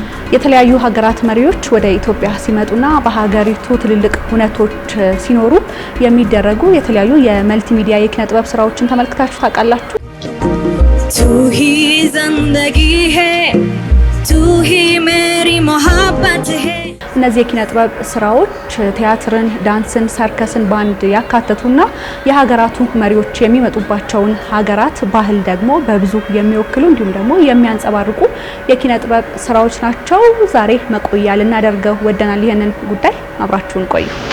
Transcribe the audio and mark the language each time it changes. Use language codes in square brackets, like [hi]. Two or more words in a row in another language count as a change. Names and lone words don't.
[am] የተለያዩ ሀገራት መሪዎች ወደ ኢትዮጵያ ሲመጡና በሀገሪቱ ትልልቅ ሁነቶች ሲኖሩ የሚደረጉ የተለያዩ የመልቲሚዲያ የኪነ ጥበብ ስራዎችን ተመልክታችሁ ታውቃላችሁ? [hi] तू ही जिंदगी है तू ही मेरी मोहब्बत है [am] እነዚህ የኪነ ጥበብ ስራዎች ቲያትርን፣ ዳንስን፣ ሰርከስን ባንድ ያካተቱና የሀገራቱ መሪዎች የሚመጡባቸውን ሀገራት ባህል ደግሞ በብዙ የሚወክሉ እንዲሁም ደግሞ የሚያንጸባርቁ የኪነ ጥበብ ስራዎች ናቸው። ዛሬ መቆያ ልናደርገው ወደናል። ይሄንን ጉዳይ አብራችሁን ቆዩ።